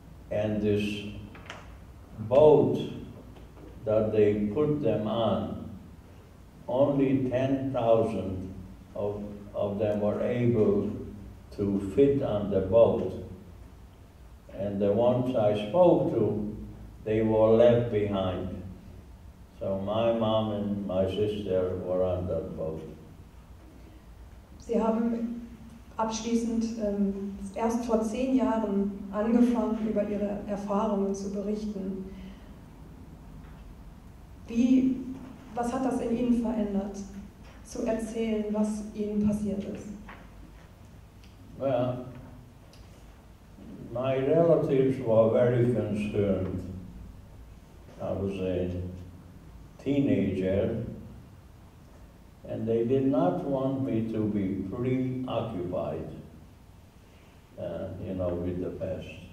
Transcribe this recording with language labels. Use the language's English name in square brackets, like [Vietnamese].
[English] And this boat that they put them on, only 10,000 of them were able to fit on the boat. And the ones I spoke to, they were left behind. So my mom and my sister were on that boat. [German] Sie haben abschließend erst vor 10 Jahren angefangen, über ihre Erfahrungen zu berichten. Was hat das in Ihnen verändert, zu erzählen, was Ihnen passiert ist? [English] Well, my relatives were very concerned. I was a teenager, and they did not want me to be preoccupied, with the past.